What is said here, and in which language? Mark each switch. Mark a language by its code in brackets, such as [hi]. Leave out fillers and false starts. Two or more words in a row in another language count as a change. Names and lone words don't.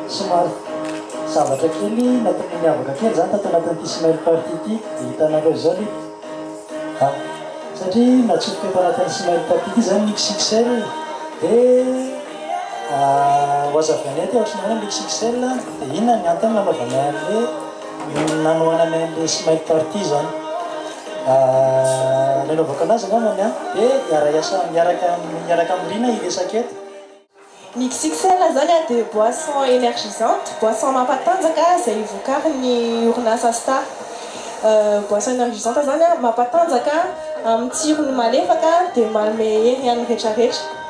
[mg] somary zavatra kely natao miavaka kely zany tato anatin'ity [en] smile party [mg] ity dia hitanareo zao le satria natsofoka eto anatin'ny [en] smile party [mg] ity zany XXL dia hoazavany ty ohatrany hoe XXL dia inona ny antony nanaovana an'le nanoana an'le [en] smile party [mg] zany nanaovaka anazy angambany dia miaraka amin'irina iresaka eto. Ny XXL zany dia [fr] boisson énergisante, [mg] boisson mampatanjaka izay vokarin'ny orinasa Star. [fr] Boisson énergisante [mg] zany mampatanjaka amin'ny tsirony malefaka dia manome hery an'ny rehetrarehetra.